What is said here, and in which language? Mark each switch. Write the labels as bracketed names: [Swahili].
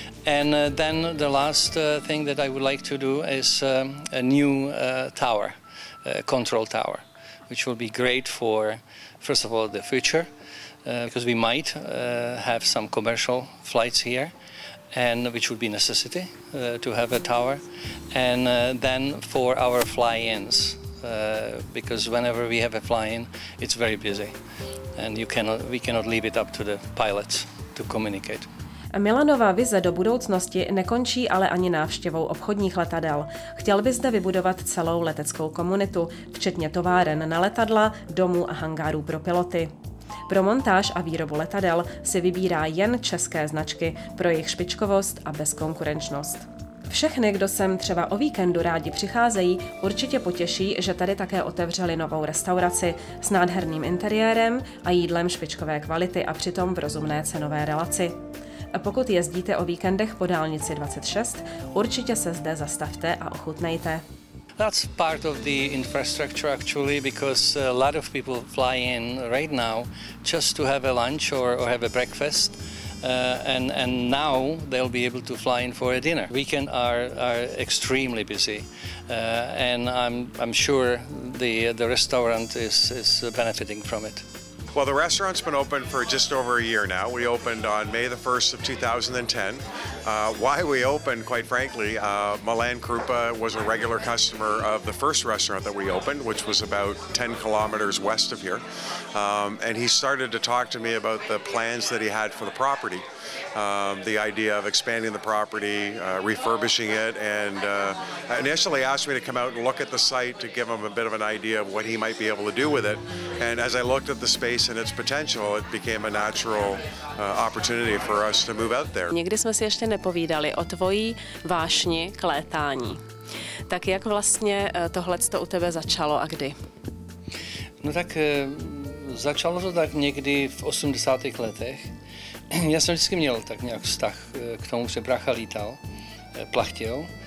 [English] And then the last thing that I would like to do is a new tower, control tower, which will be great for, first of all, the future, because we might have some commercial flights here, and which would be necessity to have a tower, and then for our fly-ins, because whenever we have a fly-in, it's very busy, and we cannot leave it up to the pilots to communicate. [Czech] Milanova vize do budoucnosti nekončí ale ani návštěvou obchodních letadel. Chtěl by zde vybudovat celou leteckou komunitu, včetně továren na letadla, domů a hangárů pro piloty. Pro montáž a výrobu letadel si vybírá jen české značky pro jejich špičkovost a bezkonkurenčnost. Všechny, kdo sem třeba o víkendu rádi přicházejí, určitě potěší, že tady také otevřeli novou restauraci s nádherným interiérem a jídlem špičkové kvality a přitom v rozumné cenové relaci. A pokud jezdíte o víkendech po dálnici 26, určitě se zde zastavte a ochutnejte. [English] That's part of the infrastructure actually, because a lot of people fly in right now just to have a lunch or have a breakfast, and now they'll be able to fly in for a dinner. Weekend are extremely busy, and I'm sure the restaurant is benefiting from it. Well, the restaurant's been open for just over a year now. We opened on May the 1st of 2010. Why we opened, quite frankly, Milan Kroupa was a regular customer of the first restaurant that we opened, which was about 10 kilometers west of here. And he started to talk to me about the plans that he had for the property. The idea of expanding the property, refurbishing it, and initially asked me to come out and look at the site to give him a bit of an idea of what he might be able to do with it. And as I looked at the space and its potential, it became a natural opportunity for us to move out there. [Czech] Někdy jsme si ještě nepovídali o tvojí vášni k létání. Tak jak vlastně tohleto u tebe začalo a kdy? No tak začalo to tak někdy v 80. letech. Já jsem vždycky měl tak nějak vztah k tomu, že brácha lítal, plachtil.